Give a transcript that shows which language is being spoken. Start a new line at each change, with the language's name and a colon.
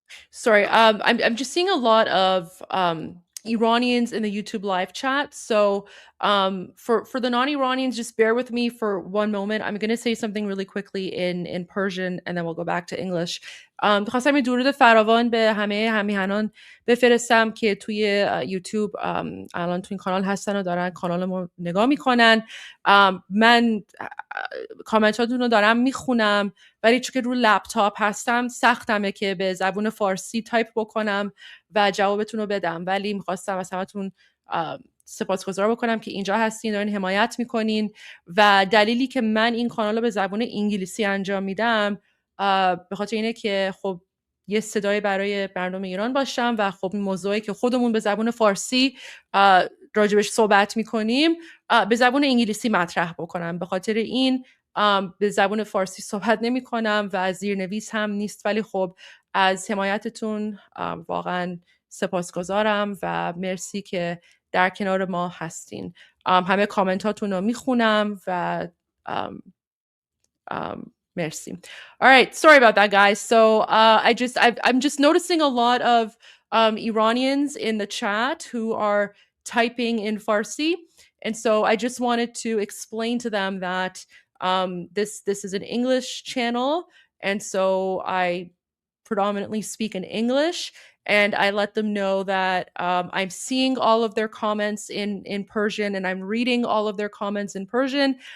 English: Sorry, I'm just seeing a lot of Iranians in the YouTube live chat. So for the non-Iranians, just bear with me for one moment. I'm going to say something really quickly in Persian, and then we'll go back to English.
Persian: خواستم یه درود فراوان به همه همیهنان بفرستم که توی یوتیوب الان توی این کانال هستن و دارن کانال ما نگاه میکنن. من کامنتاتون رو دارم میخونم، ولی چون که رو لپتاپ هستم سختمه که به زبون فارسی تایپ بکنم و جوابتون رو بدم، ولی میخواستم از همتون سپاسگزار بکنم که اینجا هستین، دارین حمایت میکنین و دلیلی که من این کانال رو به زبون انگلیسی انجام میدم به خاطر اینه که خب یه صدای برای مردم ایران باشم و خب این موضوعی که خودمون به زبون فارسی راجبش صحبت میکنیم به زبون انگلیسی مطرح بکنم. به خاطر این به زبون فارسی صحبت نمی کنم و زیرنویس هم نیست، ولی خب از حمایتتون واقعا سپاسگزارم و مرسی که در کنار ما هستین. همه کامنتاتون رو میخونم و merci.
English: All right, sorry about that, guys. So I'm just noticing a lot of Iranians in the chat who are typing in Farsi, and so I just wanted to explain to them that this is an English channel, and so I predominantly speak in English, and I let them know that I'm seeing all of their comments in Persian, and I'm reading all of their comments in Persian.